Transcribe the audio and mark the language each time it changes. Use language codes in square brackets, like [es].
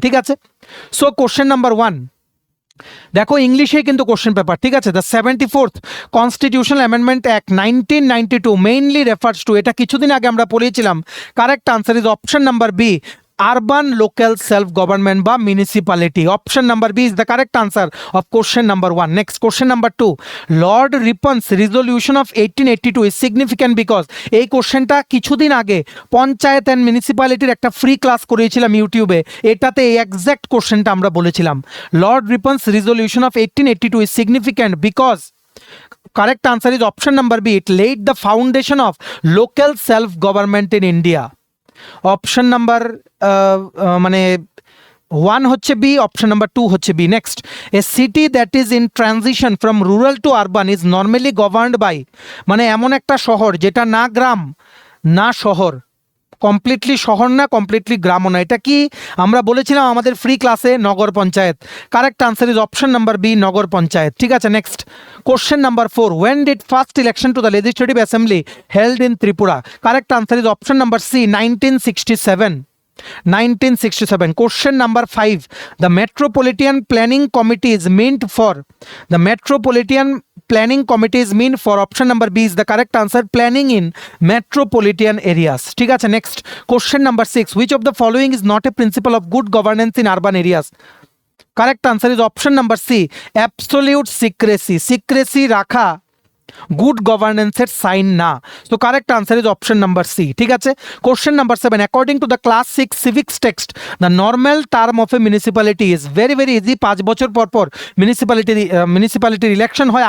[bn] ঠিক আছে, so question number 1 দেখো ইংলিশেই কিন্তু কোশ্চেন পেপার। ঠিক আছে, [en] the 74th constitutional amendment act 1992 mainly refers to, [bn] এটা কিছুদিন আগে আমরা পড়িয়েছিলাম। [en] Correct answer is option number B, urban local self government বা municipality. Option number B is the correct answer of question number 1. Next, question number 2, Lord Ripon's resolution of 1882 is significant because [bn] এই কোশ্চেনটা কিছুদিন আগে panchayat and মিউনিসিপ্যালিটির একটা free class করিয়েছিলাম ইউটিউবে, এটাতে এই এক্স্যাক্ট কোশ্চেনটা আমরা বলেছিলাম। [en] Lord Ripon's resolution of 1882 is significant because correct answer is option number B, it laid the foundation of local self government in India. [bn] Option number মানে 1 হচ্ছে বি, অপশন নাম্বার 2 হচ্ছে B. [en] next, a city that is in transition from rural to urban is normally governed by, [bn] মানে এমন একটা শহর যেটা না গ্রাম না শহর, কমপ্লিটলি শহর না কমপ্লিটলি গ্রামও না, এটা কি আমরা বলেছিলাম আমাদের ফ্রি ক্লাসে? নগর panchayat. [en] Correct answer is option number B, nagar panchayat. [bn] ঠিক আছে, [en] Next question number 4, when did first election to the legislative assembly held in Tripura? Correct answer is option number C, 1967। 1967. Question number 5, the Metropolitan Planning Committee is meant for, the Metropolitan Planning Committee is meant for, option number B is the correct answer, planning in metropolitan areas. [bn] ঠিক আছে, [en] next question number 6, which of the following is not a principle of good governance in urban areas? Correct answer is option number C, absolute secrecy. [bn] Secrecy রাখা good গভর্নেন্সের sign না। [en] তো correct answer is option number C. [bn] ঠিক আছে, [en] question number 7, according to the class 6 civics text the normal term of a municipality is, very very easy, [bn] 5 বছর পর পর মিউনিসিপ্যালিটির election হয়।